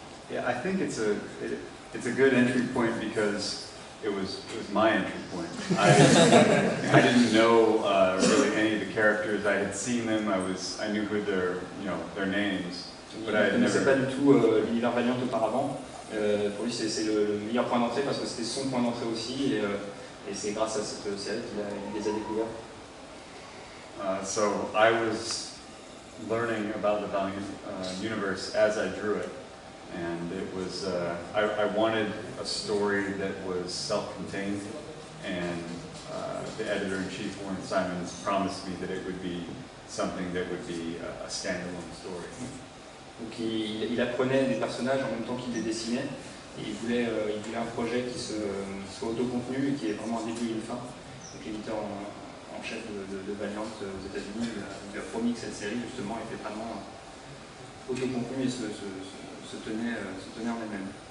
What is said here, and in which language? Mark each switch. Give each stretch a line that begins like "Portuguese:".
English: Yeah, I think it's a good entry point because it was my entry point. I didn't know really any of the characters. I had seen them. I knew who their names, but I had never.
French: Je ne connaissais pas du tout l'univers Valiant auparavant. Pour lui, c'est le meilleur point d'entrée parce que c'était son point d'entrée aussi, et c'est grâce à cette série qu'il les a découverts.
English: So I was learning about the Valiant universe as I drew it. And it was, I wanted a story that was self-contained, and the editor-in-chief, Warren Simons, promised me that it would be something that would be a standalone story.
French: Donc il apprenait des personnages en même temps qu'il les dessinait, et il voulait un projet qui soit autocontenu et qui ait vraiment un début et une fin. Donc l'éditeur en chef de Valiant aux États-Unis lui a promis que cette série justement était vraiment autocontenu et se tenait en elle-même.